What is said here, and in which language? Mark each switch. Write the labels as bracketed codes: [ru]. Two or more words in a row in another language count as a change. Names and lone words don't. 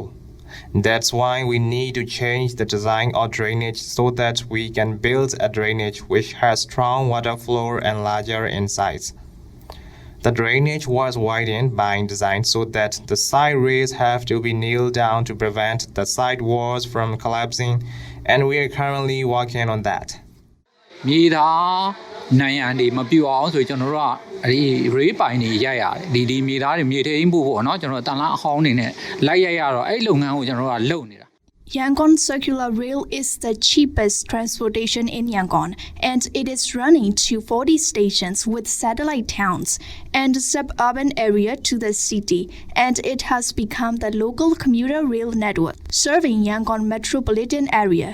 [en] That's why we need to change the design of drainage so that we can build a drainage which has strong water flow and larger in size. The drainage was widened by design so that the side rails have to be nailed down to prevent the side walls from collapsing, and we are currently working on that. [my] မြေသားနိုင်ရန်တွေမပြူအောင်ဆိုကျွန်တော်တို့ကဒီရေးပိုင်နေရိုက်ရတယ်ဒီမြေသားတွေမြေထိန်ဖို့ပေါ့နော်ကျွန်တော်တန်လားအဟောင်းနေနဲ့လိုက်ရိုက်ရတော့အဲ့လုပ်ငန်းကိုကျွန်တော်တို့ကလုပ်နေတာ [en] Yangon Circular Rail is the cheapest transportation in Yangon, and it is running to 40 stations with satellite towns and suburban area to the city, and it has become the local commuter rail network serving Yangon metropolitan area.